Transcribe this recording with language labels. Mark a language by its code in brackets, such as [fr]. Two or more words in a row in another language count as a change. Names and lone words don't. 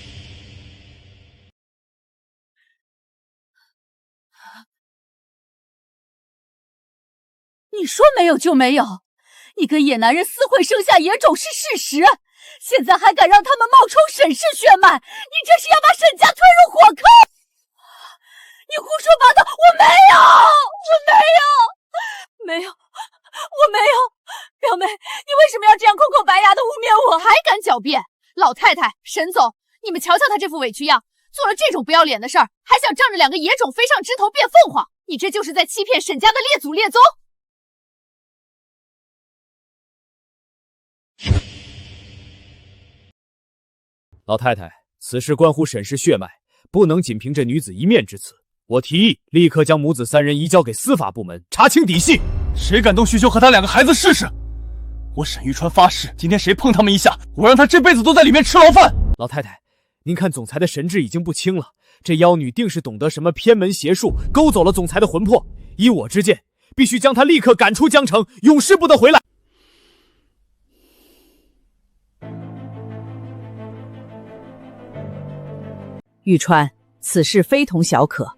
[zh] 你說沒有就沒有，你跟野男人私會生下野種是事實，現在還敢讓他們冒充沈氏血脈，你這是要把沈家推入火坑！你胡說八道！我沒有，我沒有，表妹，你為什麼要這樣空口白牙的污衊我？還敢狡辯！老太太，沈總，你們瞧瞧他這副委屈樣，做了這種不要臉的事兒，還想仗着兩個野種飛上枝頭變鳳凰，你這就是在欺騙沈家的列祖列宗！老太太，此事關乎沈氏血脈，不能僅憑這女子一面之詞。我提議立刻將母子三人移交給司法部門，查清底細。誰敢動旭秋和他兩個孩子試試？我沈玉川發誓，今天誰碰他們一下，我讓他這輩子都在裡面吃牢飯。老太太，您看總裁的神智已經不清了，這妖女定是懂得什麼偏門邪術，勾走了總裁的魂魄。以我之見，必須將她立刻趕出江城，永世不得回來。玉川，此事非同小可。